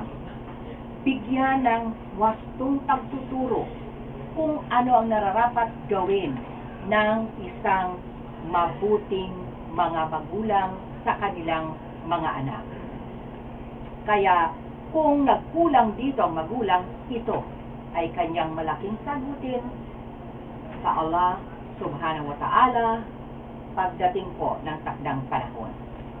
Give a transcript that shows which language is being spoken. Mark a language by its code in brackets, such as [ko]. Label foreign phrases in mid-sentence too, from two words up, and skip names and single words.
[tl] Bigyan ng wastong pagtuturo kung ano ang nararapat gawin ng isang mabuting mga magulang sa kanilang mga anak. Kaya kung nagkulang dito ang magulang, ito ay kanyang malaking sagutin sa Allah [ar] سبحانه وتعالى [tl] pagdating po ng takdang panahon.